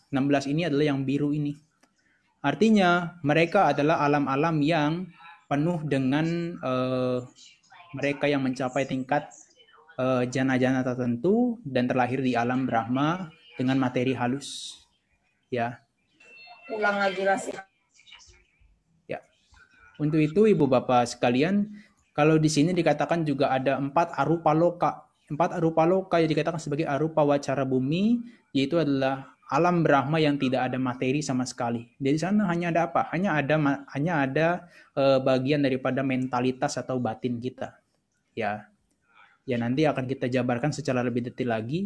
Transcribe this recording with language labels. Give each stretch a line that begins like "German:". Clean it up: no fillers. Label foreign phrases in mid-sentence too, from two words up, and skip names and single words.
Indonesian: 16 ini adalah yang biru ini. Artinya mereka adalah alam-alam yang penuh dengan mereka yang mencapai tingkat jana-jana tertentu dan terlahir di alam Brahma dengan materi halus. Ya. Ulang lagi Rasi. Ya. Untuk itu Ibu Bapak sekalian, kalau di sini dikatakan juga ada 4
Pali: arupa loka.
Indonesian: 4
Pali: arupa loka
Indonesian: yang dikatakan sebagai
Pali: arupa wacara bumi,
Indonesian: yaitu adalah alam Brahma yang tidak ada materi sama sekali. Di sana hanya ada apa? Hanya ada bagian daripada mentalitas atau batin kita. Ya. Ya, nanti akan kita jabarkan secara lebih detail lagi.